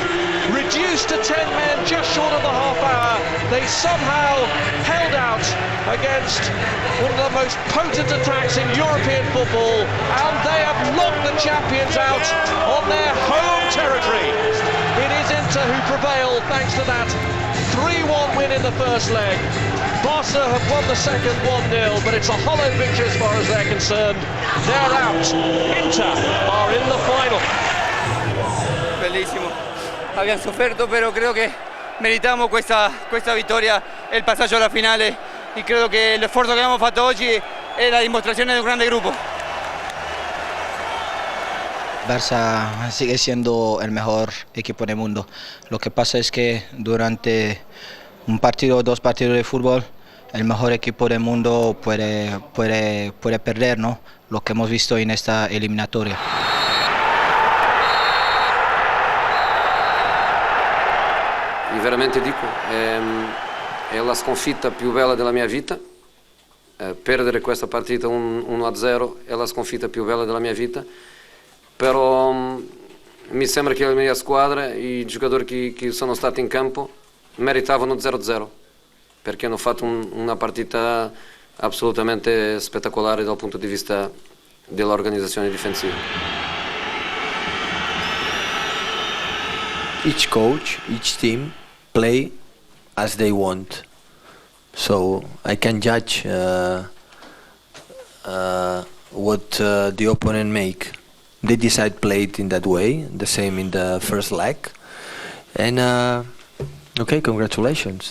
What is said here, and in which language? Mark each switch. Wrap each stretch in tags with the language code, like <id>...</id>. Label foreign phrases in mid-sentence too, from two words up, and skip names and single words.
<en>Reduced to 10 men just short of the half hour, they somehow held out against one of the most potent attacks in European football, and they have knocked the champions out on their home territory. It is Inter who prevail thanks to that 3-1 win in the first leg. Barca have won the second 1-0, but it's a hollow victory as far as they're concerned. They're out. Inter are in the final.</en> <it>Bellissimo. Abbiamo sofferto, però creo che meritamos questa vittoria e il passaggio alla finale,</it> <es>y creo que el esfuerzo que hemos</es> <it>fatto oggi è la dimostrazione</it> <es>de un grande grupo. Barça sigue siendo el mejor equipo del mundo. Lo que pasa es que durante un partido o dos partidos de fútbol, el mejor equipo del mundo puede perder, ¿no? Lo que hemos visto en esta eliminatoria.</es> <it>E veramente dico, è la sconfitta più bella della mia vita. Perdere questa partita 1-0 è la sconfitta più bella della mia vita. Però mi sembra che la mia squadra, i giocatori che sono stati in campo, meritavano 0-0, perché hanno fatto una partita assolutamente spettacolare dal punto di vista dell'organizzazione difensiva.</it> <en>Each coach, each team play as they want, so I can judge what the opponent make. They decide play it in that way, the same in the first leg, and okay, congratulations.</en>